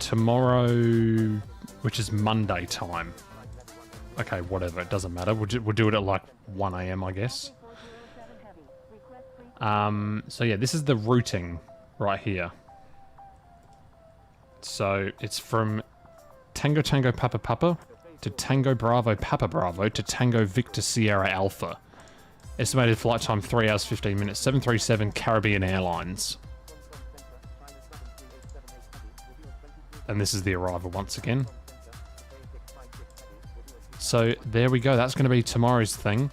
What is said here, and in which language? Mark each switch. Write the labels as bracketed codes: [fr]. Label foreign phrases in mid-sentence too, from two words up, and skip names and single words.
[en] Tomorrow, which is Monday time. Okay, whatever. It doesn't matter. We'll do it at like 1 AM, I guess. So yeah, this is the routing right here. So it's from Tango Tango Papa Papa to Tango Bravo Papa Bravo to Tango Victor Sierra Alpha. Estimated flight time 3 hours 15 minutes. 737 Caribbean Airlines. And this is the arrival once again. So there we go. That's going to be tomorrow's thing.